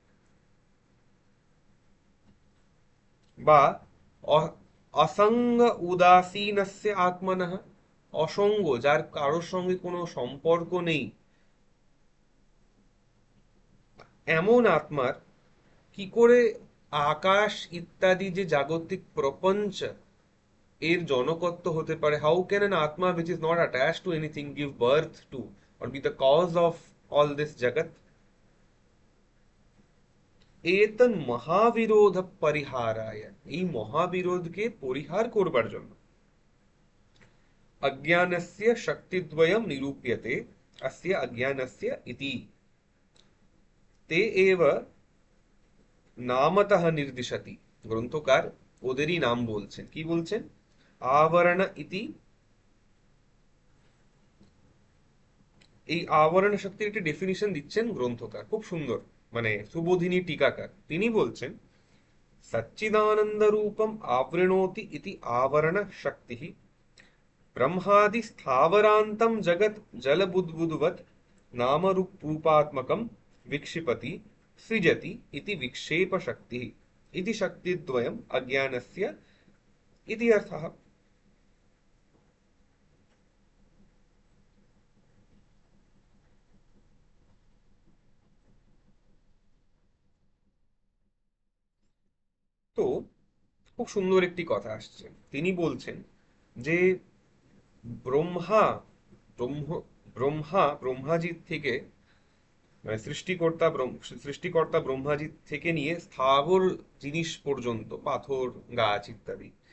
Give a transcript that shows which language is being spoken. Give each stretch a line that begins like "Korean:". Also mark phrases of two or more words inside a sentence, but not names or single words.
Bangla: বা
Sanskrit: অসঙ্গ উদাসীনস্য আত্মনঃ,
Bangla: অসঙ্গ যার কারোর সঙ্গে কোনো সম্পর্ক নেই, এমন আত্মার কি করে আকাশ ইত্যাদি যে জাগতিক প্রপঞ্চ এর জনকত্ব হতে পারে।
English: How can an আত্মা which is not attached to anything give birth to or be the cause of all this jagat।
Sanskrit: এতন মহাবিরোধ পরিহারায়,
Bangla: এই মহাবিরোধকে পরিহার করবার জন্য
Sanskrit: अज्ञानस्य शक्तिद्वयं निरूप्यते अस्य अज्ञानस्य इति। ते एव नामतः निर्दिशति।
Bangla: গ্রন্থকার ওদেরই নাম বলছেন, কি বলছেন?
Sanskrit: আবরণ ইতি।
Bangla: এই আবরণ শক্তির একটি ডেফিনিশন দিচ্ছেন গ্রন্থকার, খুব সুন্দর, মানে সুবোধিনী টিকাকার। তিনি বলছেন,
Sanskrit: সচ্চিদানন্দ রূপম आवृणोति इति आवरण शक्ति ब्रह्मादि स्थावरान्तं जगत् जलबुद्बुद्वत् नामरूपात्मकं विक्षिपति सृजति इति विक्षेप शक्तिः इति शक्तिद्वयम् अज्ञानस्य इति अर्थः।
Bangla: তো খুব সুন্দর একটি কথা আসছে, তিনি বলছেন যে ব্রহ্মা ব্রহ্ম ব্রহ্মাজির থেকে, মানে সৃষ্টিকর্তা ব্রহ্মাজি থেকে নিয়ে স্থাবর জিনিস পর্যন্ত, পাথর গাছ ইত্যাদি